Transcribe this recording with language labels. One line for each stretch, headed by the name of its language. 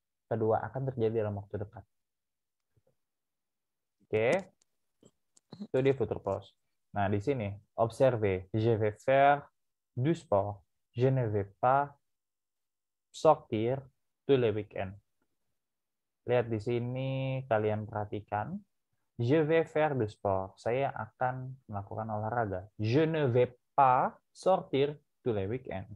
Indonesian: Kedua, akan terjadi dalam waktu dekat. Oke. Itu dia future past. Nah, di sini
French: observez, je vais faire du sport. Je ne vais pas sortir tous les week-ends.
Indonesian: Lihat di sini, kalian perhatikan.
French: Je vais faire du sport.
Indonesian: Saya akan melakukan olahraga.
French: Je ne vais pas sortir tous les week-ends.